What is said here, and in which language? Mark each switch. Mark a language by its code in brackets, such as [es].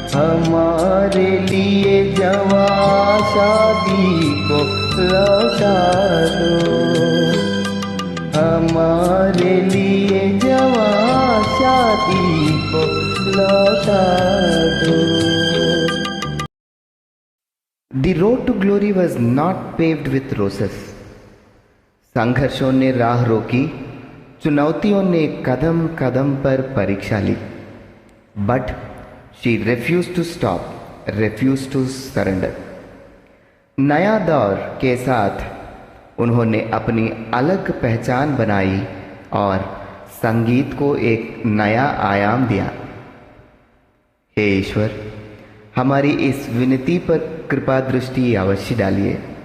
[hi] हमारे लिए जवां शादी को लौटा दो। हमारे लिए जवां शादी को लौटा दो। [en] The road to glory was not paved with roses. [hi] संघर्षों ने राह रोकी, चुनौतियों ने कदम कदम पर परीक्षा ली। [en] But she refused to stop, refused to surrender. [hi] नया दौर के साथ उन्होंने अपनी अलग पहचान बनाई और संगीत को एक नया आयाम दिया। हे ईश्वर, हमारी इस विनती पर कृपा दृष्टि अवश्य डालिए।